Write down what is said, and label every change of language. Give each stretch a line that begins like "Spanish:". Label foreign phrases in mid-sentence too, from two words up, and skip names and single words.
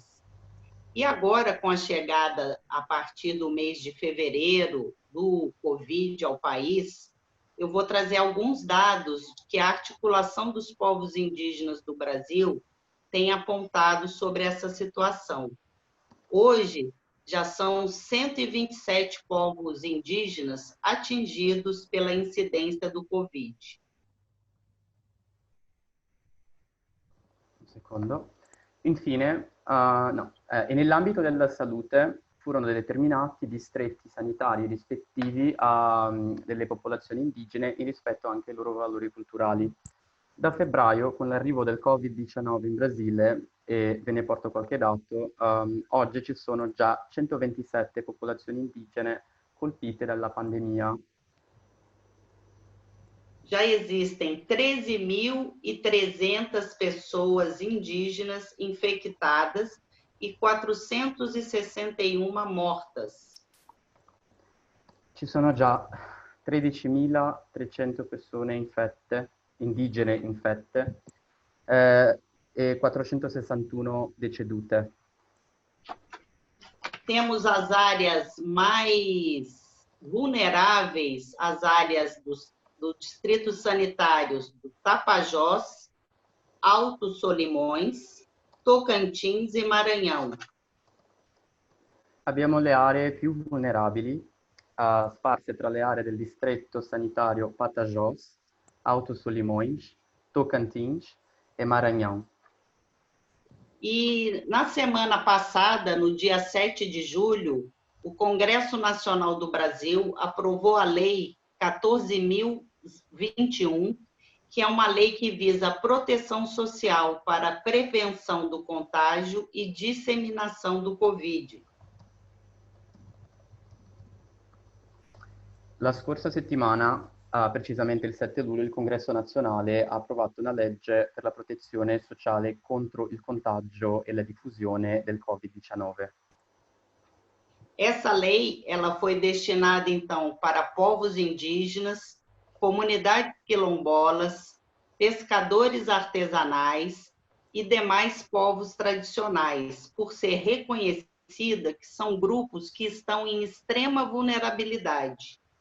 Portuguese: E agora, com a chegada, a partir do mês de fevereiro, do Covid ao país, eu vou trazer alguns dados que a articulação dos povos indígenas do Brasil tem apontado sobre essa situação. Hoje, já são 127 povos indígenas atingidos pela incidência do Covid.
Italian: Un secondo. Infine, e nell'ambito della salute furono determinati distretti sanitari rispettivi delle popolazioni indigene in rispetto anche ai loro valori culturali. Da febbraio, con l'arrivo del Covid-19 in Brasile, e ve ne porto qualche dato, oggi ci sono già 127 popolazioni indigene colpite dalla pandemia.
Portuguese: Já existem 13.300 pessoas indígenas infectadas e 461 mortas.
Italian: Ci sono già 13.300 persone infette, indigene infette, e 461 decedute.
Portuguese: Temos as áreas mais vulneráveis, as áreas dos distritos sanitários do Tapajós, Alto Solimões, Tocantins e Maranhão.
Italian: Abbiamo le aree più vulnerabili, sparse tra le aree del distretto sanitario Tapajós, Alto Solimões, Tocantins e Maranhão.
Portuguese: E na semana passada, no dia 7 de julho, o Congresso Nacional do Brasil aprovou a Lei 14.021, que é uma lei que visa a proteção social para a prevenção do contágio e disseminação do Covid.
Italian: La scorsa settimana precisamente il 7 luglio, il Congresso nazionale ha approvato una legge per la protezione sociale contro il contagio e la diffusione del Covid-19.
Portuguese: Essa lei, ela foi destinada, então, para povos indígenas, comunidades quilombolas, pescadores artesanais e demais povos tradicionais, por ser reconhecida que são grupos que estão em extrema vulnerabilidade.